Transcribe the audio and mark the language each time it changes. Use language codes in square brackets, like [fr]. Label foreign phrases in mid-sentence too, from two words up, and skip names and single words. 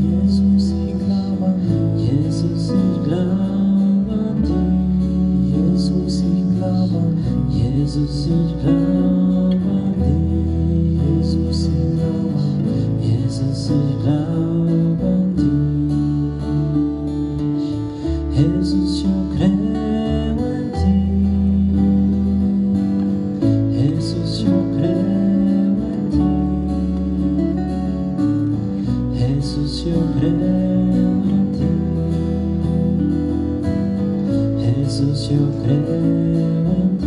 [de] Jesus, ich glaube an dich. Jesus, ich glaube an dich. Jesus, ich glaube an dich. Jesus, ich glaube an dich. Jesus, ich glaube an dich. Jesus, ich glaube an dich. [pt] Jesus, eu creio em ti. Jesus, eu creio em ti. Jesus, eu creio em ti. Jesus, eu creio em ti.